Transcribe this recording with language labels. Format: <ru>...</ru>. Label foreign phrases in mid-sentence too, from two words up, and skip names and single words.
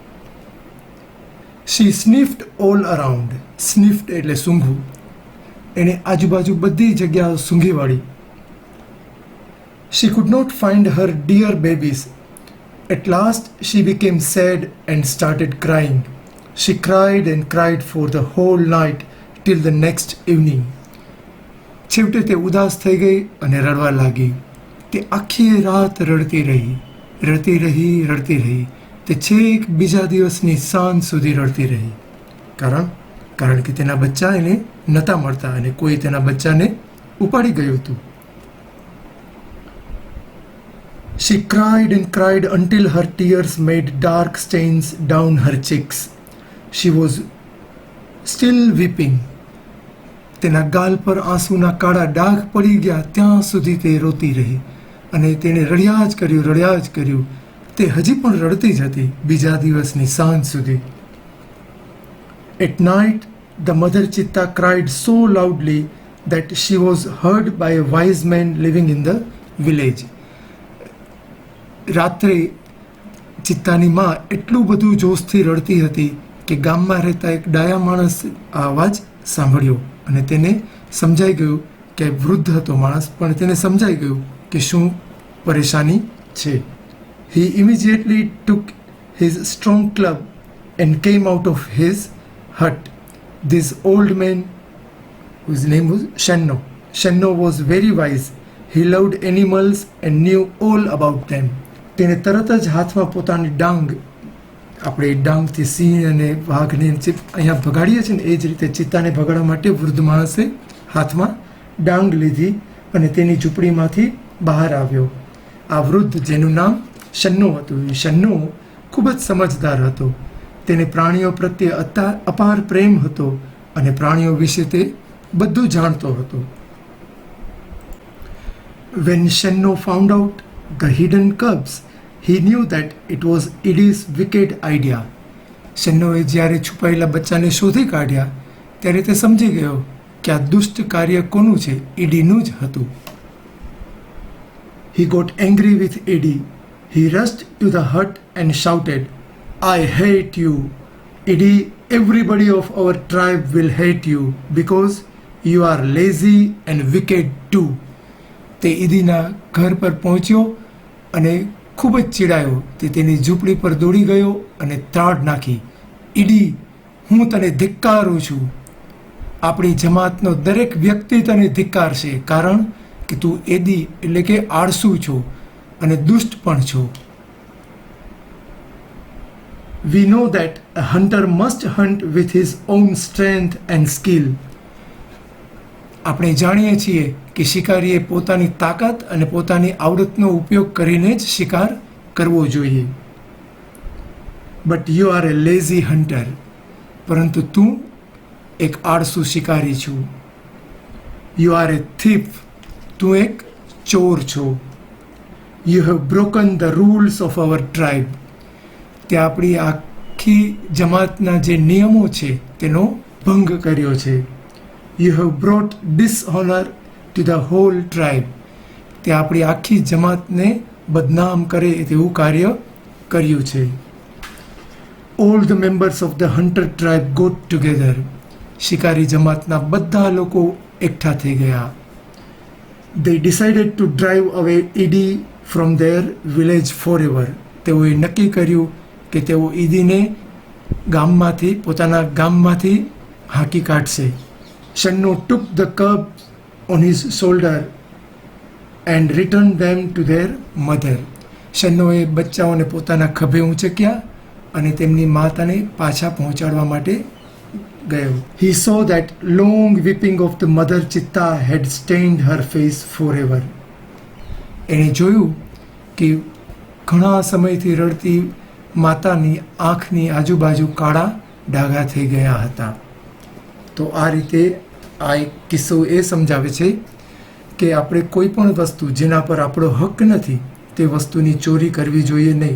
<en>She sniffed all around. Sniffed</en> <gu>એટલે સૂંઘવું. એણે આજુબાજુ બધી જગ્યાઓ સૂંઘી વાળી.</gu> <en>She could not find her dear babies. At last she became sad and started crying. She cried and cried for the whole night till the next evening.</en> <gu>છેવટે તે ઉદાસ થઈ ગઈ અને રડવા લાગી. તે આખી રાત રડતી રહી. તે છેક બીજા દિવસની સાંજ સુધી રડતી રહી. કારણ કે તેના બચ્ચા એને નહોતા મળતા અને કોઈ તેના બચ્ચાને ઉપાડી ગયું હતું.</gu> <en>She cried and cried until her tears made dark stains down her cheeks. She was still weeping.</en> <gu>તેના ગાલ પર આંસુના કાળા ડાઘ પડી ગયા ત્યાં સુધી તે રોતી રહી અને તેણે રડ્યા જ કર્યું. તે હજી પણ રડતી જ હતી બીજા દિવસની સાંજ સુધી.</gu> <en>At night, the mother Chitta cried so loudly that she was heard by a wise man living in the village.</en> <gu>રાત્રે ચિત્તાની માં એટલું બધું જોશથી રડતી હતી કે ગામમાં રહેતા એક ડાયા માણસ આ અવાજ સાંભળ્યો અને તેને સમજાઈ ગયું કે વૃદ્ધ હતો માણસ પણ તેને સમજાઈ ગયું કે શું પરેશાની છે.</gu> <en>He immediately took his strong club and came out of his hut. This old man, whose name was Shenno. Shenno was very wise. He loved animals and knew all about them.</en> <gu>તેને તરત જ હાથમાં પોતાની ડાંગ, આપણે ડાંગથી સિંહ અને વાઘને અહીંયા ભગાડીએ છીએ ને એ જ રીતે ચિત્તાને ભગાડવા માટે વૃદ્ધ માણસે હાથમાં ડાંગ લીધી અને તેની ઝૂંપડીમાંથી બહાર આવ્યો. આ વૃદ્ધ જેનું નામ શન્નો હતું, એ શન્નો ખૂબ જ સમજદાર હતો. તેને પ્રાણીઓ પ્રત્યે અપાર પ્રેમ હતો અને પ્રાણીઓ વિશે તે બધું જાણતો હતો.</gu> <en>When Shenno found out the hidden cubs, he knew that it was Idi's wicked idea.</en> <gu>શન્નોએ જ્યારે છુપાયેલા બચ્ચાને શોધી કાઢ્યા ત્યારે તે સમજી ગયો કે આ દુષ્ટ કાર્ય કોનું છે, ઈડીનું જ હતું.</gu> <en>He got angry with Idi. He rushed to the hut and shouted, "I hate you. Idi, everybody of our tribe will hate you because you are lazy and wicked too."</en> <gu>તે ઈદીના ઘર પર પહોંચ્યો અને ખૂબ જ ચીડાયો. તે તેની ઝૂંપડી પર દોડી ગયો અને ત્રાડ નાખી, "ઈડી, હું તને ધિક્કારું છું. આપણી જમાતનો દરેક વ્યક્તિ તને ધિક્કારશે કારણ કે તું એદી એટલે કે આળસુ છો અને દુષ્ટ પણ છો.</gu> <en>We know that a hunter must hunt with his own strength and skill.</en> <gu>આપણે જાણીએ છીએ કે શિકારીએ પોતાની તાકાત અને પોતાની આવડતનો ઉપયોગ કરીને જ શિકાર કરવો જોઈએ.</gu> <en>But you are a lazy hunter.</en> <gu>પરંતુ તું એક આળસુ શિકારી છું.</gu> <en>You are a thief.</en> <gu>તું એક ચોર છો.</gu> <en>You have broken the rules of our tribe.</en> <gu>તે આપણી આખી જમાતના જે નિયમો છે તેનો ભંગ કર્યો છે.</gu> <en>You have brought dishonor to the whole tribe.</en> <gu>તે આપણી આખી જમાતને બદનામ કરે તેવું કાર્ય કર્યું છે.</gu> <en>All the members of the hunter tribe got together.</en> <gu>શિકારી જમાતના બધા લોકો એકઠા થઈ ગયા.</gu> <en>They decided to drive away Idi from their village forever.</en> <gu>તેઓએ નક્કી કર્યું કે તેઓ ઈદીને ગામમાંથી, પોતાના ગામમાંથી હાંકી કાઢશે.</gu> <en>Shenno took the cubs on his shoulder and returned them to their mother.</en> <gu>શન્નોએ બચ્ચાઓને પોતાના ખભે ઊંચક્યા અને તેમની માતાને પાછા પહોંચાડવા માટે ગયો.</gu> <en>He saw that long weeping of the mother Chitta had stained her face forever.</en> <gu>એણે જોયું કે ઘણા સમયથી રડતી માતાની આંખની આજુબાજુ કાળા ડાઘા થઈ ગયા હતા. તો આ રીતે આ એક કિસ્સો એ સમજાવે છે કે આપણે કોઈ પણ વસ્તુ જેના પર આપણો હક નથી તે વસ્તુની ચોરી કરવી જોઈએ નહીં.</gu>